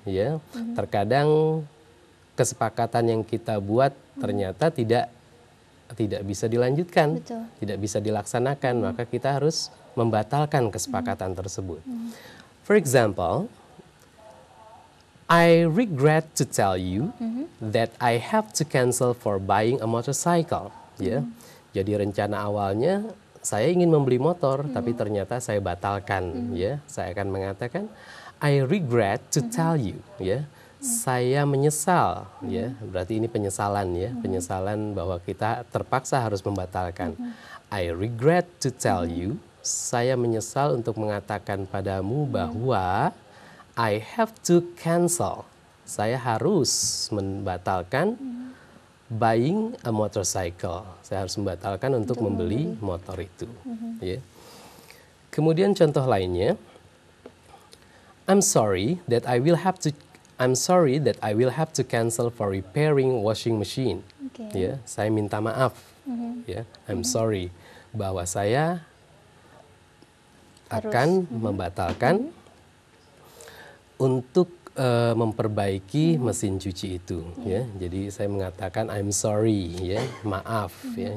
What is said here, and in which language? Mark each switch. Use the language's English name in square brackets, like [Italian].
[Indonesian] Ya, terkadang kesepakatan yang kita buat ternyata tidak bisa dilanjutkan, tidak bisa dilaksanakan, maka kita harus membatalkan kesepakatan tersebut. [English] For example, I regret to tell you that I have to cancel for buying a motorcycle. [Indonesian] Ya, jadi rencana awalnya saya ingin membeli motor, tapi ternyata saya batalkan. Ya, saya akan mengatakan [English] I regret to tell you. [Indonesian] Ya, Saya menyesal, ya. Berarti ini penyesalan, ya. Penyesalan bahwa kita terpaksa harus membatalkan. [English] I regret to tell you. [Indonesian] Saya menyesal untuk mengatakan padamu bahwa [English] I have to cancel. [Indonesian] Saya harus membatalkan [English] buying a motorcycle. [Indonesian] Saya harus membatalkan untuk membeli motor itu. Ya. Kemudian contoh lainnya, [English] I'm sorry that I will have to cancel for repairing washing machine. [Indonesian] Ya, saya minta maaf. Ya, [English] I'm sorry [Indonesian] bahwa saya akan membatalkan untuk memperbaiki mesin cuci itu, ya. Jadi saya mengatakan [English] I'm sorry, [Indonesian] ya, maaf, ya.